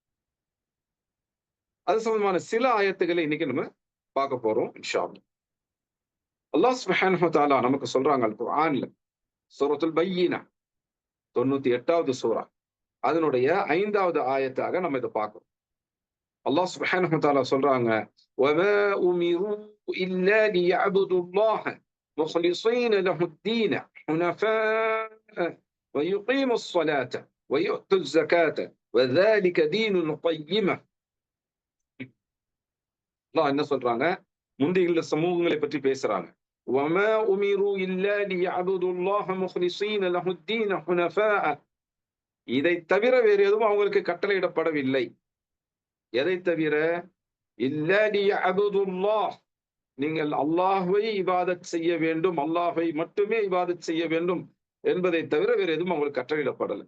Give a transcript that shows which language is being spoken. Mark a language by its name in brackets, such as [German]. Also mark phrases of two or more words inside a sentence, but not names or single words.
[Tamil] அது சம்பந்தமான சில ஆயத்துக்களை இன்னைக்கு நம்ம பார்க்க போறோம் [Arabic] إن شاء الله. الله سبحانه وتعالى [Tamil] நமக்கு சொல்றாங்க அல் குர்ஆன்ல, சூரத்துல் பையினா 98வது சூரா, அதனுடைய 5வது ஆயத்தாக நம்ம இதை பார்க்கிறோம். [Arabic] الله سبحانه وتعالى [Tamil] சொல்றாங்க, [Arabic] وَمَا أُمِرُوا إِلَّا لِيَعْبُدُوا اللَّهَ مُخْلِصِينَ لَهُ الدِّينَ حُنَفَاءَ وَيُقِيمُوا الصَّلَاةَ وَيُؤْتُوا الزَّكَاةَ وَذَلِكَ دِينُ الْقَيِّمَةِ. [Tamil] அல்லாஹ் என்ன சொல்றாங்க? முந்தைய சமூகங்களை பற்றி பேசுறாங்க. [Arabic] وَمَا أُمِرُوا إِلَّا لِيَعْبُدُوا اللَّهَ مُخْلِصِينَ لَهُ الدِّينَ حُنَفَاءَ. [Tamil] இதை தவிர வேறு எதுவும் அவங்களுக்கு கட்டளையிடப்படவில்லை. எதை தவிர? [Arabic] إلا ليعبدوا الله, [Tamil] நீங்கள் அல்லாஹ்வை இபாதத் செய்ய வேண்டும், அல்லாஹ்வை மட்டுமே இபாதத் செய்ய வேண்டும் என்பதை தவிர வேறு எதுவும் அவங்களுக்கு கட்டளையிடப்படலை.